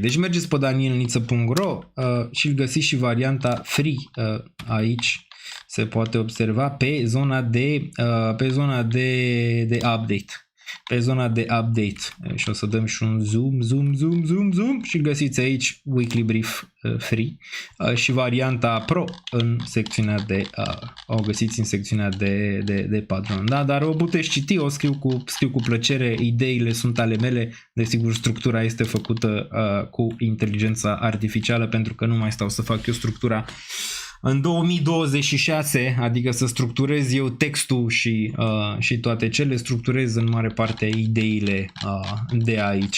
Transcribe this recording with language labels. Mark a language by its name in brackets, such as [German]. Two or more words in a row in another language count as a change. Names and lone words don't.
[Romanian] Deci mergeți pe danielniță.ro și îl găsiți și varianta free aici. Se poate observa pe zona de update. Pe zona de update și o să dăm și un zoom și găsiți aici [English] weekly brief free [Romanian] și varianta pro în secțiunea o găsiți în secțiunea de Patreon, da? Dar o puteți citi, o scriu cu plăcere, ideile sunt ale mele, desigur structura este făcută cu inteligența artificială, pentru că nu mai stau să fac eu structura în 2026, adică să structurez eu textul și toate cele, structurez în mare parte ideile de aici.